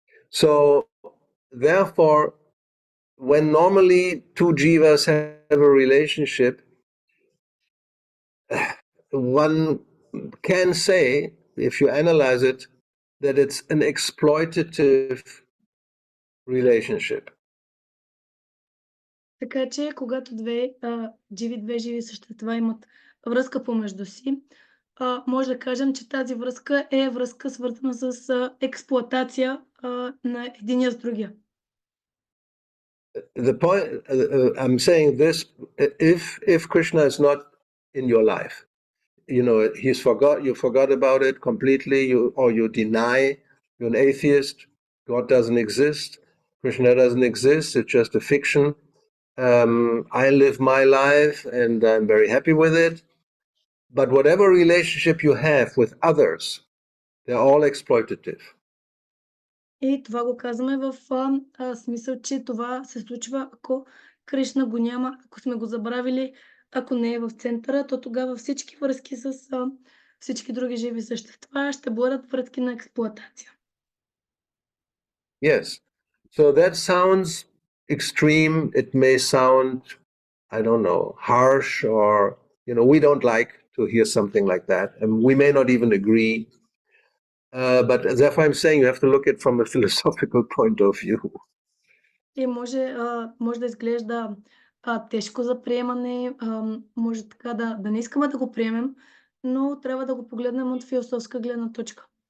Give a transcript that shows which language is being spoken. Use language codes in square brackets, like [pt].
[en] So, therefore, when normally two jivas have a relationship, one can say, if you analyze it, that it's an exploitative relationship. [bg] Така че, когато две живи същества имат връзка помежду си, може да кажем, че тази връзка е връзка свързана с експлоатация на единия с другия. [en] The point, I'm saying this, if Krishna is not in your life, you forgot about it completely, or you deny, you're an atheist, God doesn't exist, Krishna doesn't exist, it's just a fiction. I live my life and I'm very happy with it. But whatever relationship you have with others, they're all exploitative. [bg] И това го казваме в смисъл, че това се случва, ако Кришна го няма, ако сме го забравили, ако не е в центъра, то тогава всички връзки с всички други живи същества ще бъдат връзки на експлоатация. [en] Yes. So that sounds extreme. It may sound, I don't know, harsh, or, we don't like to hear something like that. And we may not even agree. But therefore I'm saying you have to look at it from a philosophical point of view. [bg] И може да изглежда тежко за приемане, може така да не искаме да го приемем, но трябва да го погледнем от философска гледна точка.